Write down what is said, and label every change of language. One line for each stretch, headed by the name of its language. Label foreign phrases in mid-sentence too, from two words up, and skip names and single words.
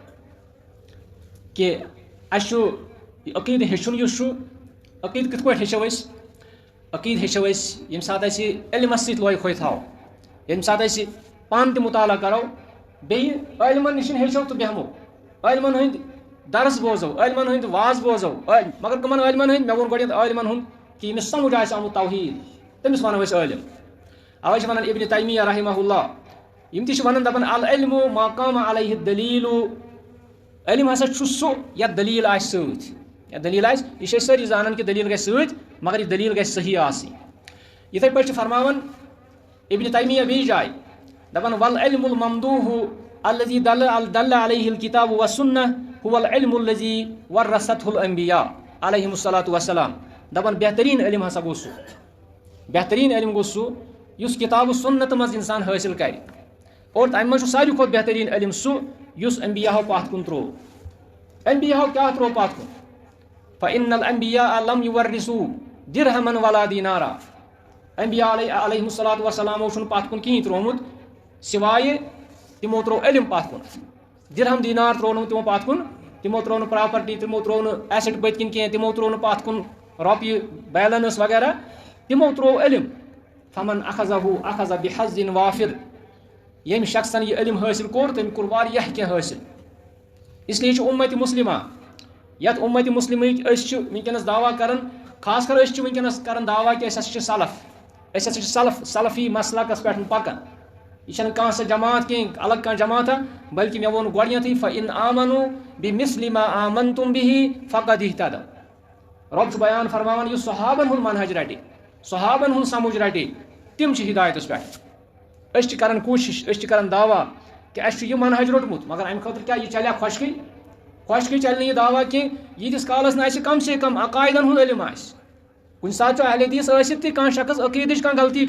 Kashmiri: کہ اَسہِ چھُ یہِ عقیٖدٕ ہیٚچھُن یُس چھُ عقیٖدٕ کِتھ پٲٹھۍ ہیٚچھو أسۍ عقیٖدٕ ہیٚچھو أسۍ ییٚمہِ ساتہٕ أسۍ علمس سۭتۍ لوے کھوے تھاوو ییٚمہِ ساتہٕ أسۍ پانہٕ تہِ مُطالعہ کرو بیٚیہِ عٲلمن نِش ہیٚچھو تہٕ بیٚہمو عٲلمن ہٕنٛدۍ درس بوزو عٲلمن ہٕنٛدۍ واز بوزو مگر کٕمن عٲلمن ہٕنٛدۍ مےٚ ووٚن گۄڈنیتھ عٲلمن ہُنٛد کہ ییٚمِس سمجھ آسہِ آمُت توحیٖد تٔمِس ونو أسۍ عٲلم اوے چھِ ونان ابن تیمیہ
Arabic: رحمہ اللہ
Kashmiri: یِم تہِ چھِ ونان دپان
Arabic: العلم ما قام علیہ الدلیل
Kashmiri: علم ہسا چھُ سُہ یتھ دلیٖل آسہِ سۭتۍ یتھ دلیٖل آسہِ یہِ چھِ أسۍ سٲری زانان کہ دلیٖل گژھِ سۭتۍ مگر یہِ دلیٖل گژھِ صحیح آسٕنۍ یِتھے پٲٹھۍ چھِ فرماوان ابن تیمیہ بیٚیہِ جایہِ دپان
Arabic: والعلم الممدوح الذي دل عليه الكتاب والسنة هو العلم الذي ورثته الانبياء عليهم الصلاة والسلام
Kashmiri: دپان بہترین علم ہسا گوٚو سُہ بہترین علم گوٚو سُہ یُس کتاب و سنت منٛز اِنسان حٲصِل کرِ اور تَمہِ منٛز چھُ ساروی کھۄتہٕ بہتریٖن علم سُہ یُس انبیاہو پتھ کُن تروو انبیاہو کیٛاہ تروو پتھ کُن
Arabic: فإن الأنبياء لم يورثوا درهما ولا دینارا
Kashmiri: انبیا
Arabic: علیہم الصلاۃ وسلامو
Kashmiri: چھُنہٕ پتھ کُن کِہیٖنۍ تروومُت سوایہِ تِمو تروو علم پتھ کُن درہم دینار تروو نہٕ تِمو پتھ کُن تِمو تروو نہٕ پراپرٹی تِمو تروو نہٕ ایسٹ پٔتۍ کِنۍ کینٛہہ تِمو تروو نہٕ پتھ کُن رۄپیہِ بیلنس وغیرہ تِمو تروو علم
Arabic: فمن اخذه اخذ بحظ وافر
Kashmiri: ییٚمہِ شخصن یہِ علم حٲصِل کوٚر تٔمۍ کوٚر واریاہ کینٛہہ حٲصِل اسلیے چھُ اُمت مُسلمہ یتھ اُمت مُسلمٕکۍ أسۍ چھِ وٕنکیٚنس دعوا کران خاص کر أسۍ چھِ وٕنکیٚنس کران دعوا کہِ أسۍ ہسا چھِ سلف أسۍ ہسا چھِ سلفی مسلکس پٮ۪ٹھ پکان یہ چھنہٕ کانٛہہ سۄ جماعت کینٛہہ الگ کانٛہہ جماعتہ بلکہ مےٚ ووٚن گۄڈنیٚتھٕے
Arabic: فإن آمنوا بمثل ما آمنتم به فقد اهتدوا
Kashmiri: رۄب چھُ بیان فرماوان یُس صحابن ہُنٛد منہج رٹہِ صحابن ہُنٛد سمجھ رٹہِ تِم چھِ ہدایتس پٮ۪ٹھ أسۍ چھِ کران کوٗشش أسۍ چھِ کران دعوا کہ اَسہِ چھُ یہِ منہج روٚٹمُت مگر امہِ خٲطرٕ کیٛاہ یہِ چلیا خۄشکٕے چلہِ نہٕ یہِ دعوا کینٛہہ ییٖتِس کالس نہٕ اَسہِ کم سے کم عقایدن ہُنٛد علم آسہِ کُنہِ ساتہٕ چھُ اہل حدیث ٲسِتھ تہِ کانٛہہ شخص عقیدٕچ کانٛہہ غلطی